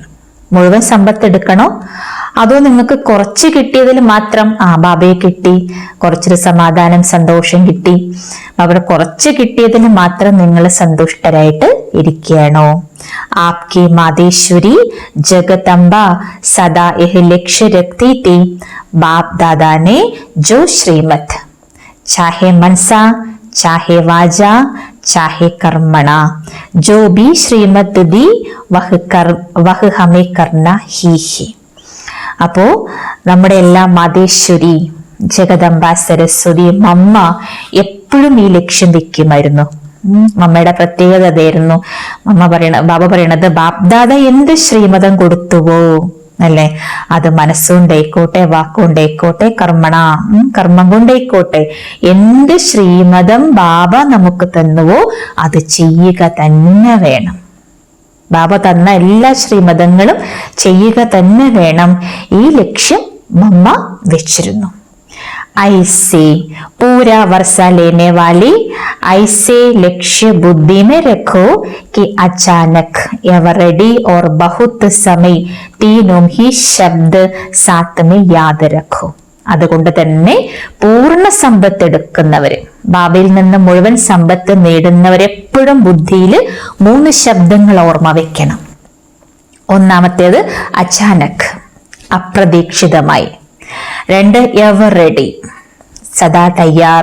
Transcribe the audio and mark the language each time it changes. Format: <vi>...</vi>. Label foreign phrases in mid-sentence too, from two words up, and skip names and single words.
<ml>മുഴുവൻ സമ്പത്ത് എടുക്കണോ അതോ നിങ്ങൾക്ക് കുറച്ച് കിട്ടിയതിൽ മാത്രം ബാബയെ കിട്ടി, കുറച്ചൊരു സമാധാനം സന്തോഷം കിട്ടി, അവിടെ കുറച്ച് കിട്ടിയതിൽ മാത്രം നിങ്ങൾ സന്തുഷ്ടരായിട്ട് ഇരിക്കുകയാണോ?</ml> <hi>आपकी मातेश्वरी जगदम्बा सदा यह लक्ष्य रखती थी बाप दादाने जो श्रीमत चाहे मनसा चाहे वाजा चाहे कर्मणा जो भी श्रीमत दी वह हमें करना ही है.</hi> <ml>അപ്പോ നമ്മുടെ എല്ലാ മാതേശ്വരി ജഗദംബ സരസ്വതി മമ്മ എപ്പോഴും ഈ ലക്ഷ്യം വെക്കുമായിരുന്നു. മമ്മയുടെ പ്രത്യേകത അതായിരുന്നു. ബാബ പറയണത് ബാപ്ദാദ എന്ത് ശ്രീമതം കൊടുത്തുവോ, അല്ലെ, അത് മനസ്സുകൊണ്ടേക്കോട്ടെ, വാക്കുകൊണ്ടേക്കോട്ടെ, കർമ്മം കൊണ്ടേക്കോട്ടെ, എന്ത് ശ്രീമതം ബാബ നമുക്ക് തന്നുവോ അത് ചെയ്യുക തന്നെ വേണം. ബാബ തന്ന എല്ലാ ശ്രീമതങ്ങളും ചെയ്യുക തന്നെ വേണം. ഈ ലക്ഷ്യം മമ്മ വെച്ചിരുന്നു.</ml> <hi>ऐसे पूरा वर्षा लेने वाली ऐसे लक्ष्य बुद्धि में रखो कि अचानक एवरेडी और बहुत समय तीनों ही शब्द साथ में याद रखो.</hi> <ml>അതുകൊണ്ട് തന്നെ പൂർണ്ണ സമ്പത്ത് എടുക്കുന്നവര്, ബാബയിൽ നിന്ന് മുഴുവൻ സമ്പത്ത് നേടുന്നവരെപ്പോഴും ബുദ്ധിയിൽ 3 ശബ്ദങ്ങൾ ഓർമ്മ വെക്കണം. ഒന്നാമത്തേത് അചാനക്, അപ്രതീക്ഷിതമായി. 2</ml> <en>ever ready,</en> <ml>സദാ തയ്യാർ.</ml>